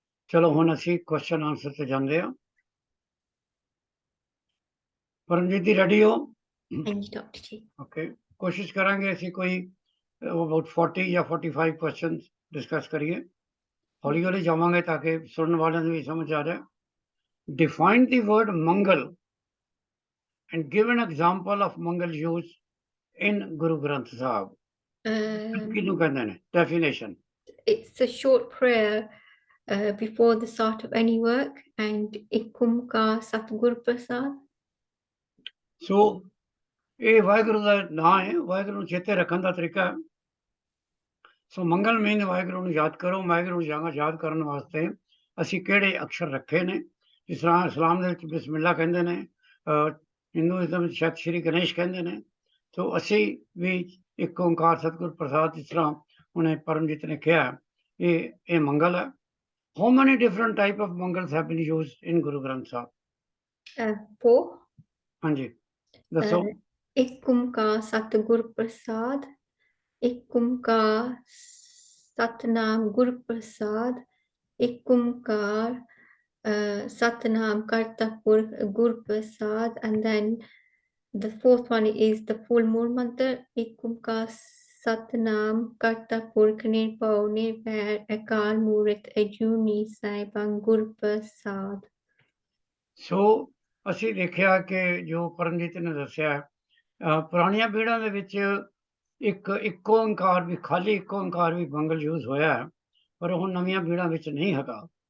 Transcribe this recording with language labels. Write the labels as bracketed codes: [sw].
[pa] ਚਲੋ ਹੁਣ ਅਸੀਂ ਕੁਐਸਚਨ ਆਨਸਰ ਤੇ ਜਾਂਦੇ ਹਾਂ। ਪਰਮਜੀਤ ਜੀ ਰੈਡੀ ਹੋ? ਹਾਂਜੀ ਡਾਕਟਰ ਜੀ। ਓਕੇ, ਕੋਸ਼ਿਸ਼ ਕਰਾਂਗੇ ਅਸੀਂ ਕੋਈ ਅਬਾਊਟ 40 ਜਾਂ 45 ਕੁਐਸਚਨ ਡਿਸਕਸ ਕਰੀਏ। ਹੌਲੀ ਹੌਲੀ ਜਾਵਾਂਗੇ ਤਾਂ ਕਿ ਸੁਣਨ ਵਾਲਿਆਂ ਨੂੰ ਵੀ ਸਮਝ ਆ ਜਾਏ। [en] Define the word Mangal and give an example of Mangal used in Guru Granth Sahib. [pa] ਕਿਹਨੂੰ ਕਹਿੰਦੇ ਨੇ? Definition. [en] It's a short prayer before the start of any work and [pa] ਇੱਕ ਓਂਕਾਰ ਸਤਿਗੁਰ ਪ੍ਰਸਾਦ। ਸੋ ਇਹ ਵਾਹਿਗੁਰੂ ਦਾ ਨਾਂ ਹੈ। ਵਾਹਿਗੁਰੂ ਨੂੰ ਚੇਤੇ ਰੱਖਣ ਦਾ ਤਰੀਕਾ ਹੈ ਸੋ ਮੰਗਲ ਮੀਨ ਵਾਹਿਗੁਰੂ ਨੂੰ ਯਾਦ ਕਰੋ। ਵਾਹਿਗੁਰੂ ਨੂੰ ਯਾਦ ਕਰਨ ਵਾਸਤੇ ਅਸੀਂ ਕਿਹੜੇ ਅਕਸ਼ਰ ਰੱਖੇ ਨੇ? ਜਿਸ ਤਰ੍ਹਾਂ ਇਸਲਾਮ ਦੇ ਵਿੱਚ ਬਿਸਮਿਲ੍ਲਾ ਕਹਿੰਦੇ ਨੇ, ਹਿੰਦੂਇਜ਼ਮ ਵਿੱਚ ਸ਼ਾਇਦ ਸ਼੍ਰੀ ਗਣੇਸ਼ ਕਹਿੰਦੇ ਨੇ। ਸੋ ਅਸੀਂ ਵੀ ਇੱਕ ਓਂਕਾਰ ਸਤਿਗੁਰ ਪ੍ਰਸਾਦ, ਜਿਸ ਤਰ੍ਹਾਂ ਹੁਣੇ ਪਰਮਜੀਤ ਨੇ ਕਿਹਾ, ਇਹ ਮੰਗਲ ਹੈ। [en] How many different type of mangals have been used in Guru Granth Sahib? 4 [pa] ਹਾਂਜੀ ਦੱਸੋ। ਇੱਕ ਓਂਕਾਰ ਸਤਿਗੁਰ ਪ੍ਰਸਾਦ, ਇੱਕ ਓਂਕਾਰ ਸਤਨਾਮ ਗੁਰ ਪ੍ਰਸਾਦ, ਇੱਕ Onkar Satnam Karta Gur Prasad, [en] and then the fourth one is the full moon mantra, [pa] Ek Onkar Satnam Karta Purkh Nirbhau Nirvair Akal Murਤ Ajuni Saibang Gur Prasad। ਸੋ ਅਸੀਂ ਦੇਖਿਆ ਕਿ ਜੋ ਪਰਮਜੀਤ ਨੇ ਦੱਸਿਆ, ਪੁਰਾਣੀਆਂ ਪੀੜ੍ਹੀਆਂ ਦੇ ਵਿੱਚ ਇੱਕ ਓਂਕਾਰ ਵੀ, ਖਾਲੀ ਇੱਕ ਓਂਕਾਰ ਵੀ ਮੰਗਲ ਯੂਜ਼ ਹੋਇਆ ਹੈ, ਪਰ ਉਹ ਨਵੀਆਂ ਪੀੜ੍ਹੀਆਂ ਵਿੱਚ ਨਹੀਂ ਹੈਗਾ।